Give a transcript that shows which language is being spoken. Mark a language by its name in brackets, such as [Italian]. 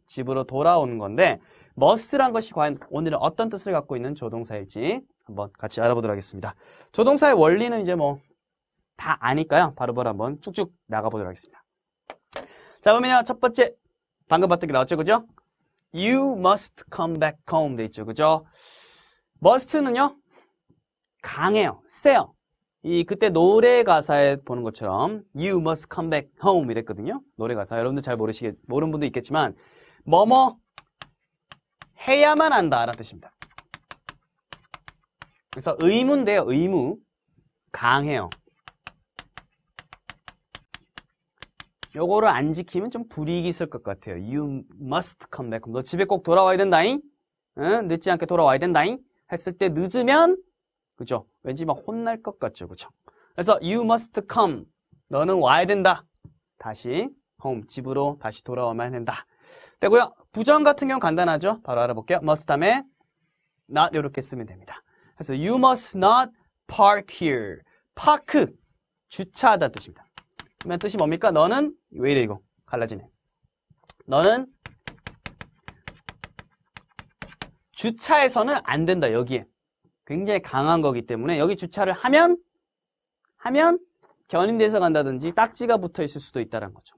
[Korean] 집으로 돌아오는 건데 must란 것이 과연 오늘은 어떤 뜻을 갖고 있는 조동사일지 한번 같이 알아보도록 하겠습니다. 조동사의 원리는 이제 뭐 다 아니까요. 바로바로 한번 쭉쭉 나가보도록 하겠습니다. 자, 그러면 첫 번째 방금 봤던 게 나왔죠, 그죠? [English] You must come back home [Korean] 돼 있죠, 그죠? must는요 강해요, 세요. 그때 노래 가사에 보는 것처럼 [English] You must come back home [Korean] 이랬거든요. 노래 가사 여러분들 잘 모르는 분도 있겠지만 뭐뭐 해야만 한다 라는 뜻입니다. 그래서 의무인데요, 의무. 강해요. 요거를 안 지키면 좀 불이익이 있을 것 같아요. [English] You must come back home. [Korean] 너 집에 꼭 돌아와야 된다잉? 응? 늦지 않게 돌아와야 된다잉? 했을 때 늦으면 그죠? 왠지 막 혼날 것 같죠, 그죠? 그래서 [English] you must come. [Korean] 너는 와야 된다. 다시 home, 집으로 다시 돌아와야 된다. 되고요. 부정 같은 경우 간단하죠? 바로 알아볼게요. must 다음에 not 이렇게 쓰면 됩니다. 그래서 [English] you must not park here. [Korean] park, 주차하다는 뜻입니다. 그러면 뜻이 뭡니까? 너는 왜 이래 이거? 갈라지네. 너는 주차해서는 안 된다. 여기에. 굉장히 강한 거기 때문에 여기 주차를 하면 견인돼서 간다든지 딱지가 붙어 있을 수도 있다는 거죠.